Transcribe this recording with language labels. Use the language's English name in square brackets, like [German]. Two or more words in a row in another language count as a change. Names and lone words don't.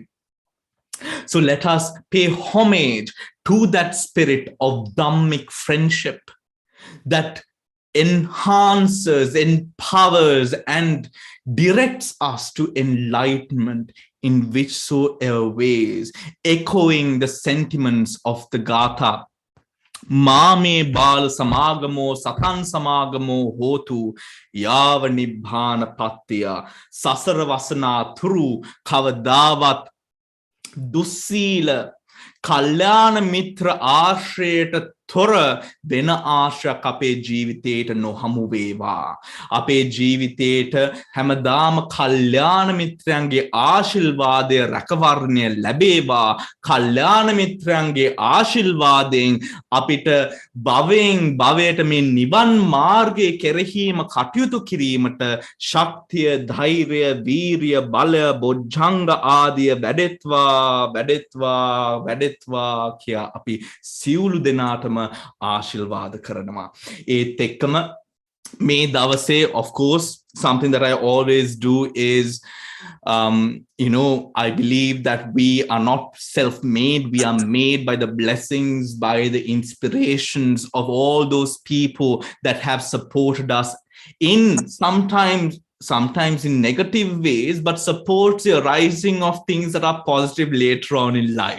[English] So let us pay homage to that spirit of Dhammic friendship that enhances, empowers, and directs us to enlightenment in whichsoever ways, echoing the sentiments of the Gatha. [Pali] Mame bal samagamo satan samagamo hotu yava nibbana pattiya [Sinhala] සසර වසන තුරු කවදාවත් දුස්සීල කල්‍යාණ මිත්‍ර ආශ්‍රයට තොර වෙන ආශ්‍රයක් අපේ ජීවිතයට නොහමු වේවා. අපේ ජීවිතයට හැමදාම කල්යාණ මිත්‍රයන්ගේ ආශිර්වාදය රැකවරණය ලැබේවා. කල්යාණ මිත්‍රයන්ගේ ආශිර්වාදයෙන් අපිට භවයෙන් භවයට මේ නිවන් මාර්ගයේ කෙරෙහිම කටයුතු කිරීමට ශක්තිය, ධෛර්යය, වීරිය, බලය, බොජ්ජංග ආදිය වැඩෙත්වා කියා අපි සියලු දෙනාටම ආශිර්වාද කරනවා. ඒත් එක්කම මේ දවසේ, [English] of course, something that I always do is, I believe that we are not self-made. We are made by the blessings, by the inspirations of all those people that have supported us in sometimes in negative ways, but supports the arising of things that are positive later on in life.